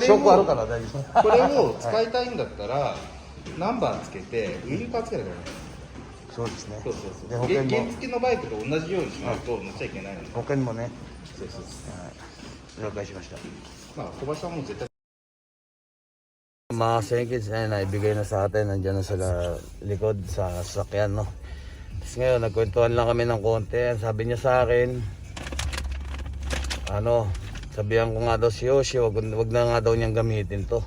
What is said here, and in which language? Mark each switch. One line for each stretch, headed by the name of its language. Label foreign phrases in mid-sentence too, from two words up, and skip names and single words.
Japanese: 証拠あるから大丈夫。これを使いたいんだったら、ナンバーつけてウインカーつけなきゃダメ。そうですね。そうそうそう。で保険も原付のバイクと同じようにしないと乗っちゃいけないの。保険もね。そうそうそう。了解しました。まあ小林さんも絶対。
Filipino: Mga Kids na naibigay na sa atin, nandiyan na sa likod sa sasakyan, no. Tapos ngayon nagkwentuhan lang kami ng konti. Sabi niya sa akin, sabihan ko nga daw si Yoshi, wag na nga daw niyang gamitin to.